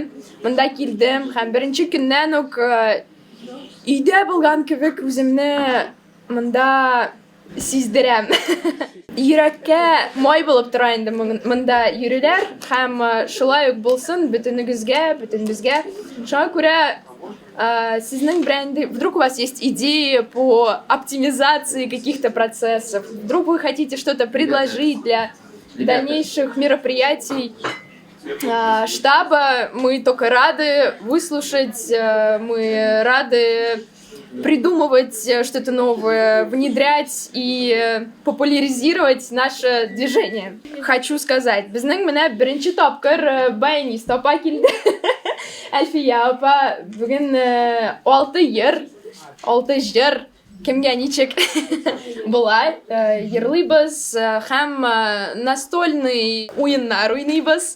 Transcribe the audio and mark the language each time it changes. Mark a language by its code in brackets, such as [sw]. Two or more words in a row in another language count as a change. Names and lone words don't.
[tt] Монда килдем һәм беренче көннән үк өйдә булган кебек үземне монда сиздерәм. Йөрәккә май булып тора инде монда йөрүләр һәм шулай ук булсын бөтенебезгә. Шуңа күрә сезнең бренды, [ru] вдруг у вас есть идеи по оптимизации каких-то процессов, вдруг вы хотите что-то предложить для дальнейших мероприятий штаба, мы только рады выслушать, мы рады придумывать что-то новое, внедрять и популяризировать наше движение. Хочу сказать, [tt] безнең менә беренче тапкыр баянист апа килде. Әлфия апа бүген 6 җыр кемгә ничек була, йырлыйбыз һәм настольный уеннар уйныйбыз.